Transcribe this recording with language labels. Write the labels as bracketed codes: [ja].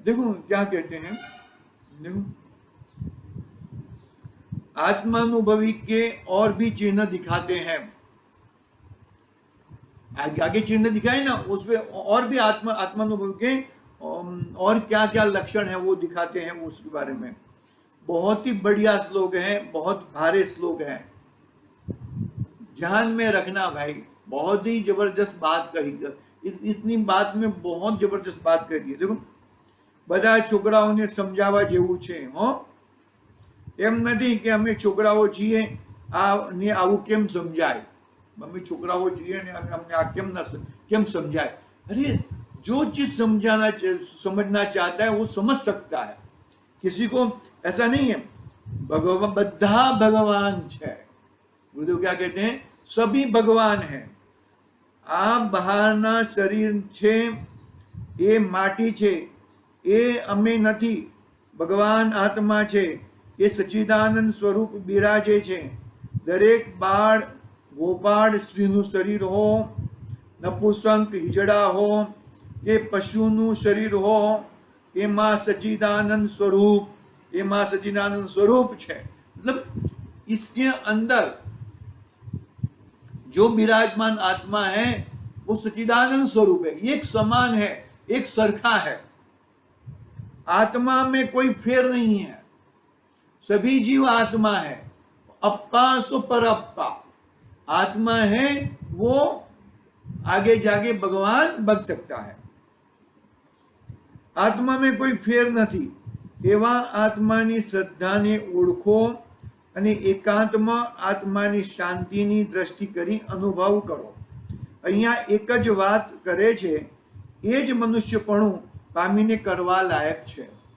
[hi] देखो क्या कहते हैं, देखो आत्मानुभवी के और भी चिन्ह दिखाते हैं, आगे चिन्ह दिखाए ना, उसमें और भी आत्मानुभव के और क्या क्या लक्षण है वो दिखाते हैं, उसके बारे में बहुत ही बढ़िया श्लोक है, बहुत भारी श्लोक है, ध्यान में रखना भाई। बहुत ही जबरदस्त बात कही, इतनी बात में बहुत जबरदस्त बात कही है। [gu] देखो, બધા છોકરાઓને સમજાવવા જેવું છે હો, એમ નથી કે અમે છોકરાઓ છીએ ને આવું કેમ સમજાય, અમે છોકરાઓ છીએ ને અમને આ કેમ समझाए। [hi] अरे जो चीज समझना चाहता है वो समझ सकता है, किसी को ऐसा नहीं है। [gu] બધા ભગવાન છે, ગુરુદેવ [hi] क्या कहते हैं, सभी भगवान है। [gu] આ બહારના શરીર છે એ માટી છે, એ અમે નથી, ભગવાન આત્મા છે, એ સચ્ચિદાનંદ સ્વરૂપ બિરાજે છે. દરેક બાળ ગોપાળ સ્ત્રીનું શરીર હો, નપુસંક હિજડા હો કે પશુનું શરીર હો, એમાં सच्चिदानंद स्वरूप, એમાં सच्चिदानंद स्वरूप છે. [hi] मतलब इसके अंदर जो विराजमान आत्मा है वो सच्चिदानंद स्वरूप है, एक समान है, एक सरखा है. आत्मा में कोई फेर नहीं है, सभी जीव आत्मा है. अप्पा सो पर अप्पा आत्मा है, वो आगे जाके भगवान बन सकता है. आत्मा में कोई फेर નથી. [gu] એવા આત્માની શ્રદ્ધાને ઓળખો અને એકાંતમાં આત્માની શાંતિની દ્રષ્ટિ કરી અનુભવ કરો. અહીંયા એક જ વાત કરે છે, એ જ મનુષ્યપણું પામીને કરવા લાયક છે.